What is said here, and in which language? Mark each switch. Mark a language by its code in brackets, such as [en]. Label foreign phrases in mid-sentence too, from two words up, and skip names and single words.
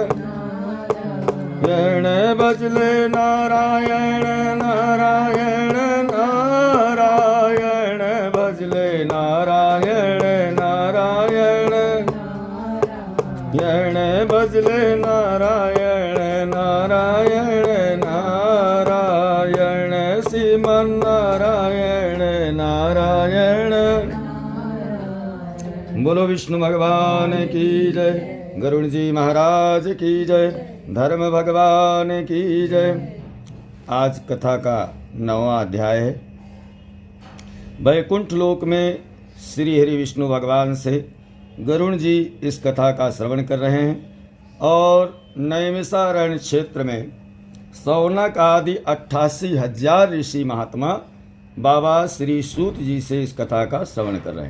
[hi] यण बजले नारायण नारायण नारायण, भजले नारायण नारायण, यण भजले नारायण नारायण नारायण, श्रीमन नारायण नारायण। बोलो विष्णु भगवान की जय, गरुड़ जी महाराज की जय, धर्म भगवान की जय। आज कथा का 9वां अध्याय है। वैकुंठ लोक में श्री हरि विष्णु भगवान से गरुड़ जी इस कथा का श्रवण कर रहे हैं और नैमिषारण्य क्षेत्र में सौनक आदि 88,000 ऋषि महात्मा बाबा श्री सूत जी से इस कथा का श्रवण कर रहे हैं।